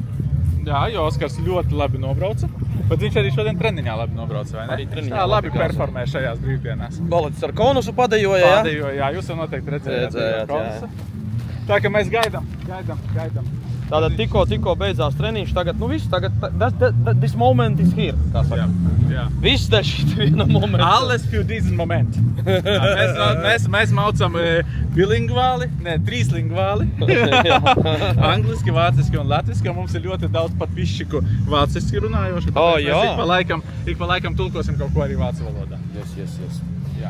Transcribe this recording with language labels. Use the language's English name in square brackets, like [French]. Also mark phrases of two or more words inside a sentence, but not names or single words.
[Latvian] Jā, jo Oskars ļoti labi nobrauca. Bet viņš arī šodien treniņā labi nobrauca, vai ne? Arī treniņā Jā, labi labi performē šajās brīvdienās. Balets ar konusu padejoja, jā? Padejoja, jā, jūs jau noteikti redzējāt konusu. Tā, ka mēs gaidām. Tātad tikko beidzās treniņš, tagad, nu viss, tagad, [English] this moment is here, [Latvian] kā saka. Jā. Viss te šī viena momenta. [German] Alles für diesen Moment. [Latvian] Mēs maucam bilingvāli, ne, trīslingvāli. Angliski, vāciski un latviski, un mums ir ļoti daudz pat pišķiku vāciski runājoši. Jā. Ik pa laikam tulkosim kaut ko arī vācu valodā. [English] Yes. [Latvian] Jā.